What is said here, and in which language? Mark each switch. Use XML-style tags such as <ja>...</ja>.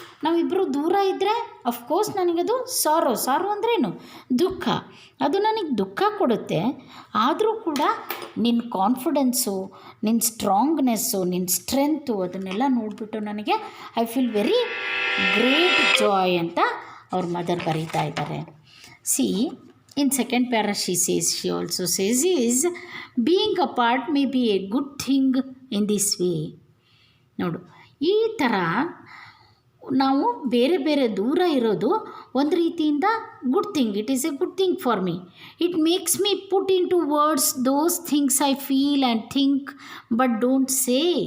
<kn>ನಾವಿಬ್ಬರು ದೂರ ಇದ್ದರೆ ಅಫ್ಕೋರ್ಸ್ ನನಗದು ಸಾರೋ ಅಂದ್ರೇನು, ದುಃಖ. ಅದು ನನಗೆ ದುಃಖ ಕೊಡುತ್ತೆ. ಆದರೂ ಕೂಡ ನಿನ್ನ ಕಾನ್ಫಿಡೆನ್ಸು, ನಿನ್ನ ಸ್ಟ್ರಾಂಗ್ನೆಸ್ಸು, ನಿನ್ನ ಸ್ಟ್ರೆಂತು ಅದನ್ನೆಲ್ಲ ನೋಡಿಬಿಟ್ಟು ನನಗೆ</kn> <en>I feel very great joy</en> <kn>ಅಂತ ಅವ್ರ ಮದರ್ ಬರೀತಾ ಇದ್ದಾರೆ.</kn> <en>See in second para she also says is being apart may be a good thing in this way.</en> <kn>ನೋಡು, ಈ ಥರ ನಾವು ಬೇರೆ ಬೇರೆ ದೂರ ಇರೋದು ಒಂದು ರೀತಿಯಿಂದ good thing.</kn> <en>It is a good thing for me. It makes me put into words those things I feel and think but don't say.</en>